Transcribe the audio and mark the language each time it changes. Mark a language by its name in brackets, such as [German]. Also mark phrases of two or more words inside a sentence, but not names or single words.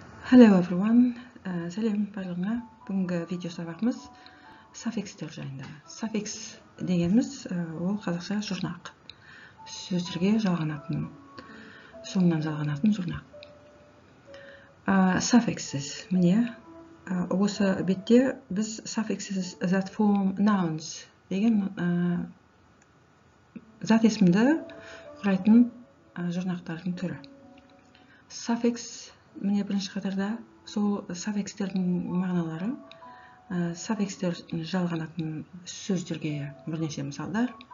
[English] Hello everyone, [Kazakh] сәлем барлығыңа. Бүгінгі видео сабағымыз суффикстер жайында. Суффикс дегеніміз ол қазақша жұрнақ. Сөздерге жалғанатын, соңынан жалғанатын жұрнақ. Suffixes, міне, осы бетте біз [English] suffixes that form nouns [Kazakh] деген зат есімді құрайтын жұрнақтардың түрі. Suffix міне бірінші қатарда сол суффикстердің мағыналары, суффикстер жалғанатын сөздерге бірнеше мысалдар.